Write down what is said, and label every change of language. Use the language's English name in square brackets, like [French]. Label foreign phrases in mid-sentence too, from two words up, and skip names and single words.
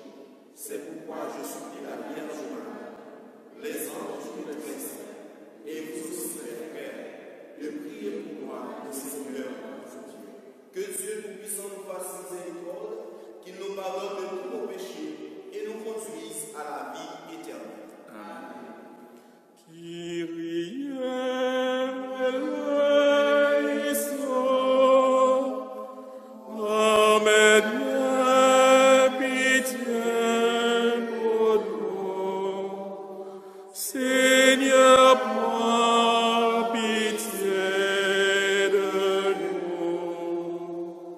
[French] C'est pourquoi je supplie la Vierge Marie, les anges et les saints, et vous aussi les frères, de prier pour moi, le Seigneur, notre Dieu. Que Dieu Tout-Puissant nous fasse miséricorde, qu'il nous pardonne de tous nos péchés et nous conduise à la vie éternelle. Amen. [Greek] Kyrie eleison, [French] Amen, pitié pour nous. Seigneur, prends pitié de nous.